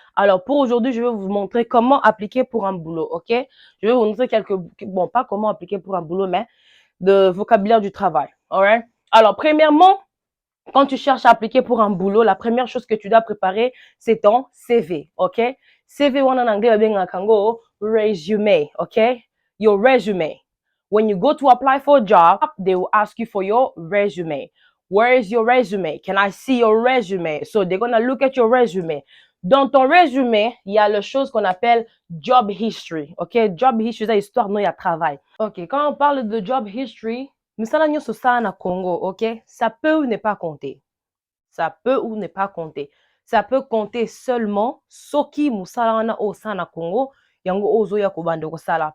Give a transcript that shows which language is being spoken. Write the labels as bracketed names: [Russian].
[French] Alors, pour aujourd'hui, je vais vous montrer comment appliquer pour un boulot, ok? Je vais vous montrer bon, pas comment appliquer pour un boulot, mais de vocabulaire du travail, alright? Alors, premièrement, quand tu cherches à appliquer pour un boulot, la première chose que tu dois préparer, c'est ton CV, ok? CV, en anglais, bien kango, resume, ok? [English] Your resume. When you go to apply for a job, they will ask you for your resume. Where is your resume? Can I see your resume? So they're gonna look at your resume. [French] Dans ton résumé, il y a la chose qu'on appelle job history, ok? Job history, c'est histoire, non, il y a travail. Ok, quand on parle de job history, [Lingala] misala nyonso ça na Congo, [French] ok? Ça peut ou ne pas compter. Ça peut ou ne pas compter. Ça peut compter seulement [Lingala] soki musala wana o sa na Congo, yango ozo ya kobanda kosala.